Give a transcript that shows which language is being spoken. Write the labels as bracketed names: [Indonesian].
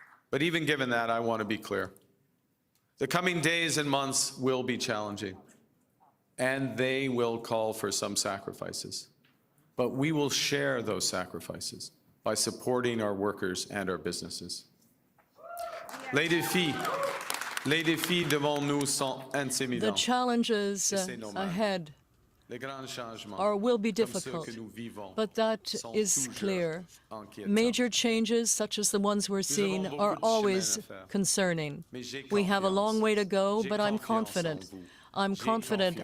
[English] But even given that, I want to be clear. The coming days and months will be challenging, and they will call for some sacrifices. But we will share those sacrifices by supporting our workers and our businesses. [French] Les défis devant nous sont intimidants. [English] The challenges ahead will be difficult, but that is clear. Major changes, such as the ones we're seeing, are always concerning. We have a long way to go, but I'm confident. I'm confident.